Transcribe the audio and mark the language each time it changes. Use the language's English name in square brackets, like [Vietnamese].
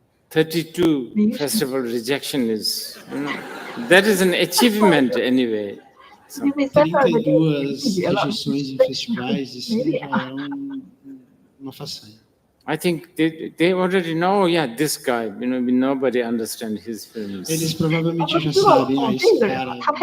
[English] 32 festival rejection is, that is an achievement anyway. [Portuguese] 32 rejeições em festivais, isso já é uma façanha. [English] I think they already know, this guy, nobody understands his films. Eles provavelmente já sabem, esse cara.